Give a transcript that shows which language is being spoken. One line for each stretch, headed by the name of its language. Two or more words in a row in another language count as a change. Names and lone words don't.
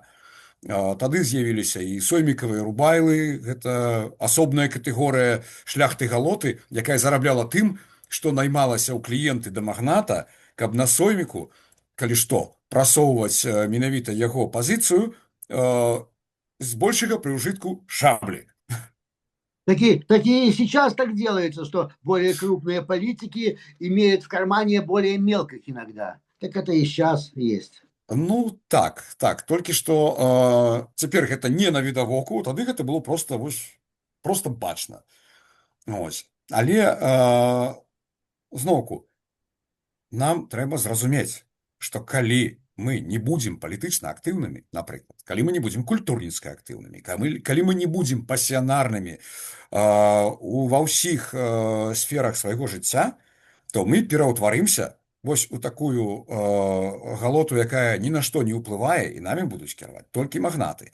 Belarusian: Тады з'явіліся і соймікавыя рубайлы, гэта асобная катэгорыя шляхты галоты, якая зарабляла тым, што наймалася ў кліенты да магната, каб на сойміку, калі што, прасоўваць менавіта яго пазіцыю з большага пры ўжытку шаблі.
Russian: Такие и сейчас так делается, что более крупные политики имеют в кармане более мелких иногда. Так это и сейчас есть.
Belarusian: Ну, так, толькі што цяпер гэта не на відавоку, тады гэта было проста бачна. Ось. Але зноўку, нам трэба зразумець, што калі мы не будзем палітычна актыўнымі, напрыклад, калі мы не будзем культурніцка актыўнымі, калі мы не будзем пасіянарнымі ва ўсіх сферах свайго жыцця, то мы пераўтварымся вось у такую галоту, якая ні на што не ўплывае, і намі будуць кіраваць толькі магнаты.